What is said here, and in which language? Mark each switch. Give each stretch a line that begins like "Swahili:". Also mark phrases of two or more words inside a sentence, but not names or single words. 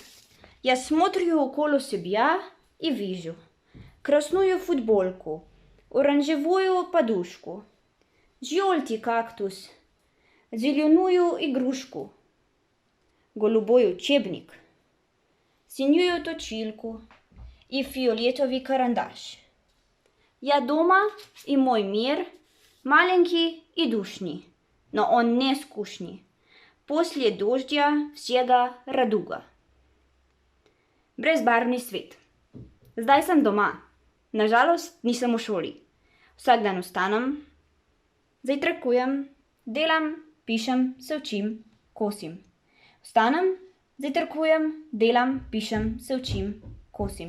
Russian: Я смотрю около себя и вижу красную футболку, оранжевую подушку, желтый кактус, зеленую игрушку, голубой учебник, синюю точилку и фиолетовый карандаш. Я дома, и мой мир маленький и душный, но он не скучный. После дождя всегда радуга.
Slovenian: Brezbarvni svet. Zdaj sem doma. Nažalost, nisem v šoli. Vsak dan vstanem, zajtrkujem, delam, pišem, se učim, kosim. Vstanem, zajtrkujem, delam, pišem, se učim, kosim.